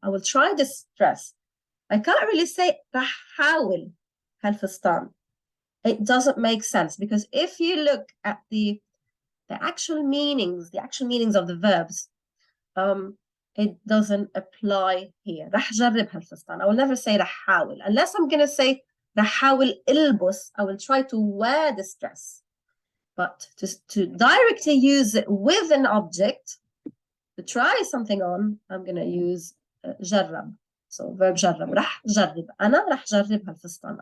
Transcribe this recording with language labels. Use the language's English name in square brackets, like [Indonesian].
[English] I will try this dress. I can't really say [Arabic] راح حاول هالفستان. [English] It doesn't make sense, because if you look at the actual meanings of the verbs, it doesn't apply here. [Arabic] راح جرب هالفستان. [English] I will never say [Arabic] راح حاول. [English] Unless I'm going to say [Arabic] راح حاول البس, [English] I will try to wear this dress. But to directly use it with an object, to try something on, I'm going to use جرب. So verb [Arabic] جرب. راح جرب. أنا راح جرب هالفستان.